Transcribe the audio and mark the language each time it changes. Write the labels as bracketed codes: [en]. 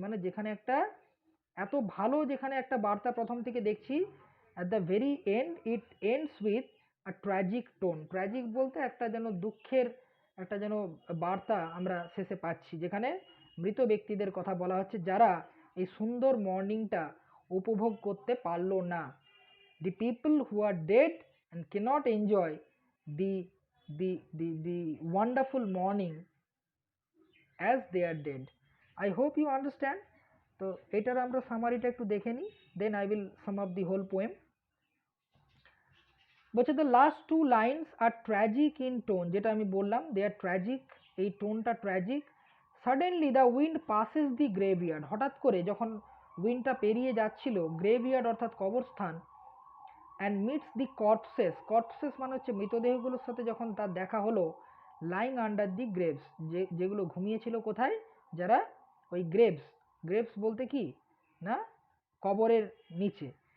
[bn] মানে যেখানে একটা এত ভালো, যেখানে একটা বার্তা প্রথম থেকে দেখছি, [en] at the very end it ends with [bn] আর tragic tone, tragic বলতে একটা যেন দুঃখের একটা যেন বার্তা আমরা শেষে পাচ্ছি, যেখানে মৃত ব্যক্তিদের কথা বলা হচ্ছে যারা এই সুন্দর মর্নিংটা উপভোগ করতে পারলো না। [en] The people who are dead and cannot enjoy the the wonderful morning as they are dead. I hope you understand. [bn] তো এটার আমরা সামারিটা একটু দেখে নিই, [en] Then I will sum up the whole poem. বলছে the last two lines are tragic in tone, [bn] যেটা আমি বললাম [en] they are tragic, [bn] এই টোনটা tragic. [en] suddenly the wind passes the graveyard, [bn] হঠাৎ করে যখন উইন্ডটা পেরিয়ে যাচ্ছিল গ্রেভইয়ার্ড অর্থাৎ কবরস্থান, [en] and meets the corpses, [bn] কর্পসেস মানে হচ্ছে মৃতদেহগুলোর সাথে যখন তার দেখা হলো, [en] lying under the graves, [bn] যেগুলো ঘুমিয়েছিল কোথায়, যারা ওই গ্রেভস, গ্রেভস বলতে কি না কবরের নিচে।